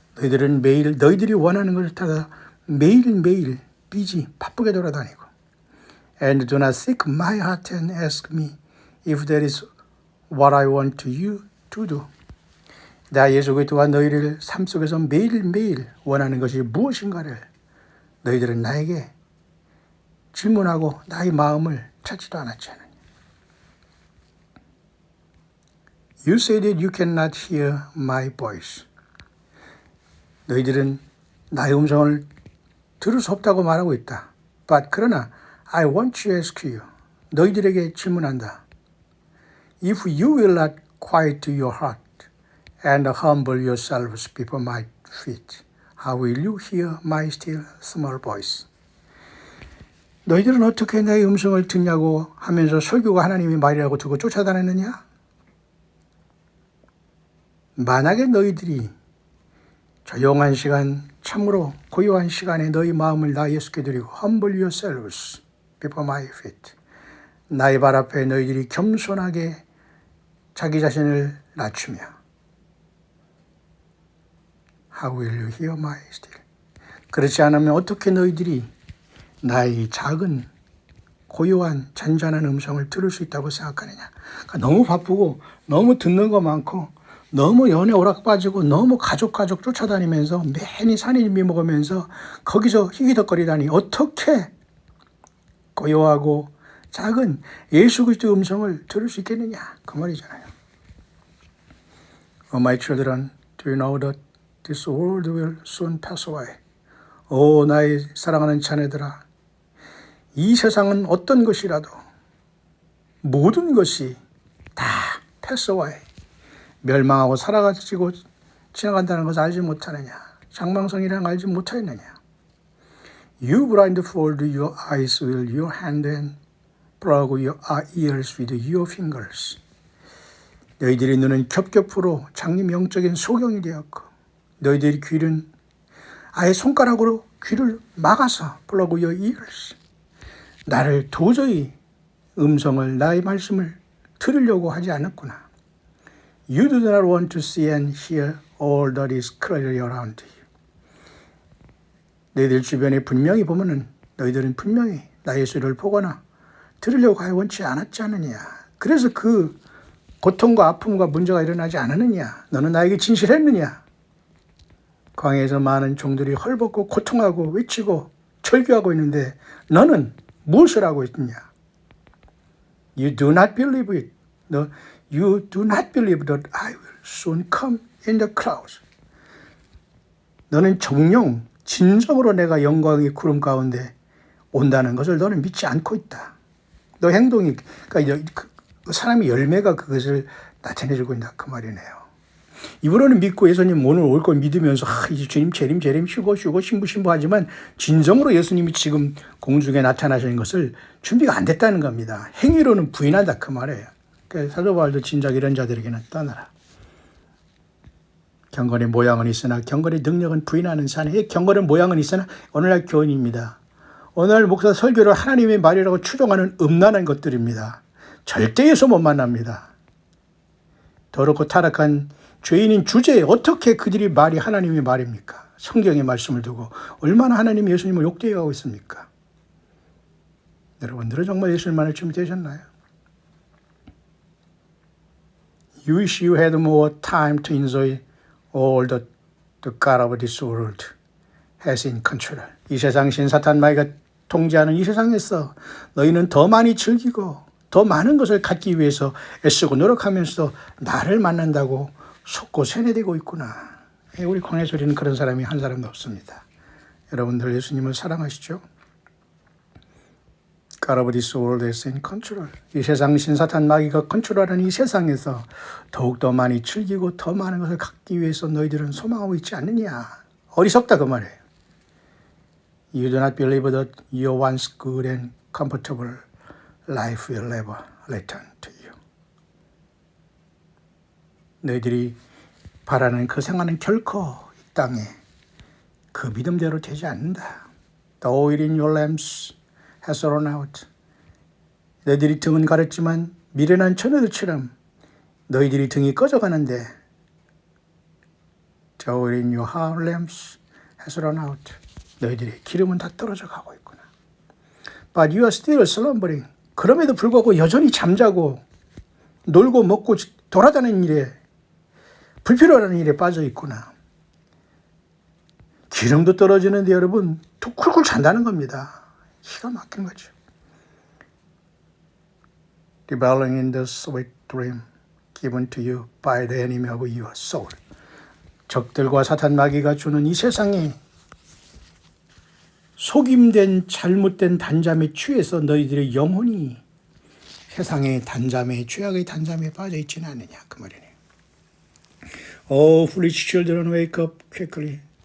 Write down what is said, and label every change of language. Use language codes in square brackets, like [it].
[ko] 너희들은 매일 너희들이 원하는 것을 따라 매일매일 busy 바쁘게 돌아다니고 [en] And do not seek my heart and ask me if that is what I want you to do. [ko] 나 예수 그리스도가 너희를 삶 속에서 매일매일 원하는 것이 무엇인가를 너희들은 나에게 질문하고 나의 마음을 찾지도 않았지 않느냐. [en] You say that you cannot hear my voice. [ko] 너희들은 나의 음성을 들을 수 없다고 말하고 있다. [en] But [ko] 그러나 [en] I want to ask you. [ko] 너희들에게 질문한다. [en] If you will not quiet your heart and humble yourselves before my feet, how will you hear my still small voice? [ko] 너희들은 어떻게 내 음성을 듣냐고 하면서 설교가 하나님의 말이라고 두고 쫓아다녔느냐? 만약에 너희들이 조용한 시간, 참으로 고요한 시간에 너희 마음을 나 예수께 드리고 [en] humble yourselves before my feet. [ko] 나의 발 앞에 너희들이 겸손하게 자기 자신을 낮추며 [en] How will you hear my still? [ko] 그렇지 않으면 어떻게 너희들이 나의 작은 고요한 잔잔한 음성을 들을 수 있다고 생각하느냐. 그러니까 너무 바쁘고 너무 듣는 거 많고 너무 연애 오락 빠지고 너무 가족 쫓아다니면서 매일 산이미 먹으면서 거기서 희기덕거리다니 어떻게 고요하고 작은 예수 그리스도의 음성을 들을 수 있겠느냐 그 말이잖아요. [en] Oh my children, do you know that this world will soon pass away? [ko] 오 나의 사랑하는 자녀들아, 이 세상은 어떤 것이라도 모든 것이 다 [en] pass away, [ko] 멸망하고 사라지고 지나간다는 것을 알지 못하느냐? 장망성이라는 걸 알지 못하느냐? [en] You blindfold your eyes with your hand and plug your ears with your fingers. [ko] 너희들의 눈은 겹겹으로 장님 영적인 소경이 되었고 너희들의 귀는 아예 손가락으로 귀를 막아서 [en] plug your ears. [ko] 나를 도저히 음성을 나의 말씀을 들으려고 하지 않았구나. [en] You do not want to see and hear all that is clearly around you. [ko] 너희들 주변에 분명히 보면은 너희들은 분명히 나의 소리를 보거나 들으려고 하여 원치 않았지 않느냐. 그래서 그 고통과 아픔과 문제가 일어나지 않았느냐. 너는 나에게 진실했느냐. 광야에서 많은 종들이 헐벗고 고통하고 외치고 절규하고 있는데 너는 무엇을 하고 있느냐. [en] You do not believe it. No, you do not believe that I will soon come in the clouds. [ko] 너는 정녕 진정으로 내가 영광의 구름 가운데 온다는 것을 너는 믿지 않고 있다. 너 행동이, 그러니까 사람의 열매가 그것을 나타내주고 있다. 그 말이네요. 입으로는 믿고 예수님 오늘 올 걸 믿으면서 이제 주님 재림 쉬고 신부 하지만 진정으로 예수님이 지금 공중에 나타나시는 것을 준비가 안 됐다는 겁니다. 행위로는 부인한다 그 말이에요. 그러니까 사도 바울도 진작 이런 자들에게는 떠나라. 경건의 모양은 있으나 경건의 능력은 부인하는 사내. 경건의 모양은 있으나 오늘날 교인입니다. 오늘날 목사 설교를 하나님의 말이라고 추종하는 음란한 것들입니다. 절대 예수 못 만납니다. 더럽고 타락한 죄인인 주제에 어떻게 그들이 말이 하나님의 말입니까? 성경의 말씀을 두고 얼마나 하나님이 예수님을 욕되어가고 있습니까? 여러분들은 정말 예수님만을 준비되셨나요? [en] You wish you had more time to enjoy all that the God of this world has in control. [ko] 이 세상 신 사탄 마귀가 통제하는 이 세상에서 너희는 더 많이 즐기고 더 많은 것을 갖기 위해서 애쓰고 노력하면서 나를 만난다고 속고 세뇌되고 있구나. 우리 광야소리는 그런 사람이 한 사람도 없습니다. 여러분들 예수님을 사랑하시죠? [en] God of this world is in control. [ko] 이 세상 신사탄 마귀가 컨트롤하는 이 세상에서 더욱더 많이 즐기고 더 많은 것을 갖기 위해서 너희들은 소망하고 있지 않느냐. 어리석다 그 말이에요. [en] You do not believe that your once good and comfortable life will never return to you. [ko] 너희들이 바라는 그 생활은 결코 이 땅에 그 믿음대로 되지 않는다. [en] The oil in your lamps has run out. [ko] 너희들이 등은 가렸지만 미련한 처녀들처럼 너희들이 등이 꺼져가는데 [en] The oil in your lamps has run out. [ko] 너희들의 기름은 다 떨어져 가고 있구나. [en] But you are still slumbering. [ko] 그럼에도 불구하고 여전히 잠자고 놀고 먹고 돌아다니는 일에 불필요한 일에 빠져 있구나. 기름도 떨어지는데 여러분 또 쿨쿨 잔다는 겁니다. 기가 막힌 거죠. [en] Reveling in the sweet dream given to you by the enemy of your soul. [ko] 적들과 사탄 마귀가 주는 이 세상에 속임된 잘못된 단잠에 취해서 너희들의 영혼이 세상의 단잠에 죄악의 단잠에 빠져 있지는 않느냐 그 말이네요. [en] Oh, foolish children, wake up quickly.